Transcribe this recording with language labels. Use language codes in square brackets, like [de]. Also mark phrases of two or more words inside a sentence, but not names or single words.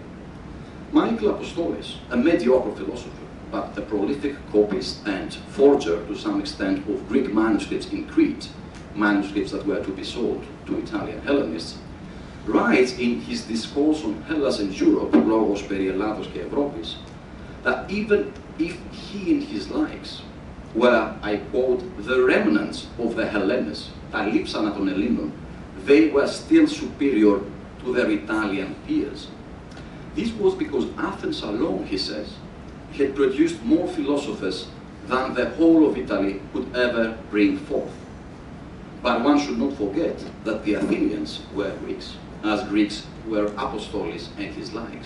[en] Michael Apostoles, a mediocre philosopher, but a prolific copyist and forger to some extent of Greek manuscripts in Crete, manuscripts that were to be sold to Italian Hellenists, writes in his discourse on Hellas and Europe, [el] Λόγος περί Ελλάδος και Ευρώπης, [en] that even if he and his likes were, I quote, the remnants of the Hellenes, [el] τα λείψανα των Ελλήνων, [en] they were still superior to their Italian peers. This was because Athens alone, he says, had produced more philosophers than the whole of Italy could ever bring forth. But one should not forget that the Athenians were Greeks, as Greeks were Apostoles and his likes.